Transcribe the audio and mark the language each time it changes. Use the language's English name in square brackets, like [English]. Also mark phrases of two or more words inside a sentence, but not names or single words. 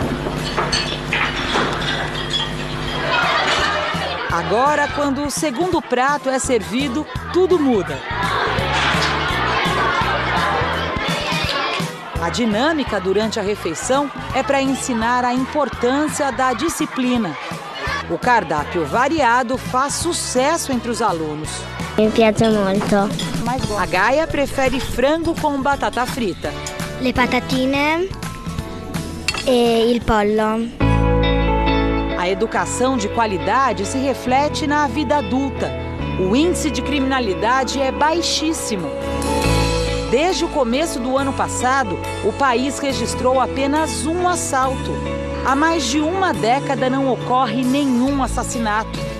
[Portuguese] Agora, quando o segundo prato é servido, tudo muda. A dinâmica durante a refeição é para ensinar a importância da disciplina. O cardápio variado faz sucesso entre os alunos. [Italian] Mi piace molto. [Portuguese] A Gaia prefere frango com batata frita. [Italian] Le patatine e il pollo. [Portuguese] A educação de qualidade se reflete na vida adulta. O índice de criminalidade é baixíssimo. Desde o começo do ano passado, o país registrou apenas um assalto. Há mais de uma década não ocorre nenhum assassinato.